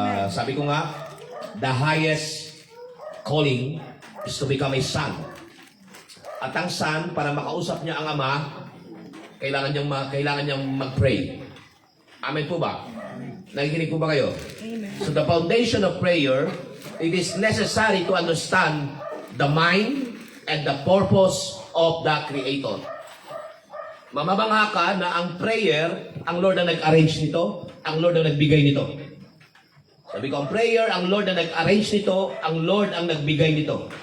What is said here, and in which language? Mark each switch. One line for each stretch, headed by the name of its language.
Filipino: Sabi ko nga,
English: the highest calling is to become a son.
Filipino: At ang son, para makausap niya ang ama, kailangan niyang mag-pray. Amen po ba? Nakikinig po ba kayo?
English: Amen. So the foundation of prayer, it is necessary to understand the mind and the purpose of the Creator.
Filipino: Mamabangha ka na ang prayer, ang Lord ang nag-arrange nito, ang Lord ang nagbigay nito. Sabi ko, ang prayer, ang Lord ang nag-arrange nito, ang Lord ang nagbigay nito.